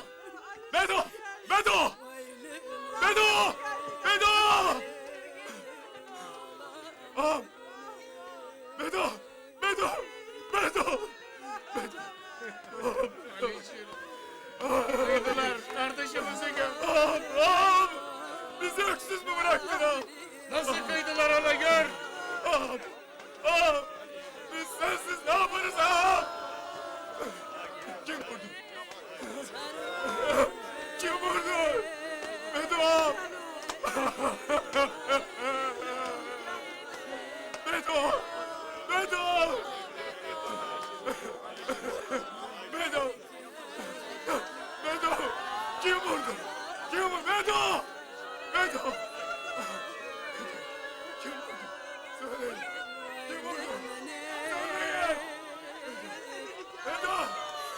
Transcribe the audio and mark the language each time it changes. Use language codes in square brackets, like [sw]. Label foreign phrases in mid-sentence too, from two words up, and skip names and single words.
[tr] Bedo! Bedo! Bedo! Bedo! Ağam! Bedo! Bedo! Bedo! Kıydılar, kardeşimizi gör. Ağam! Bizi öksüz mü bıraktın ağam? Nasıl kıydılar ona gör. Ağam! Ağam! Biz sensiz ne yaparız ağam? Kim vurdu? Kim vurdu? Bedo ağam! Bedo! Bedo! Bedo! Bedo! Kim vurdu? Kim vurdu? Bedo! Bedo! Kim vurdu? Söyleyin. Kim vurdu? Söyleyin. Bedo!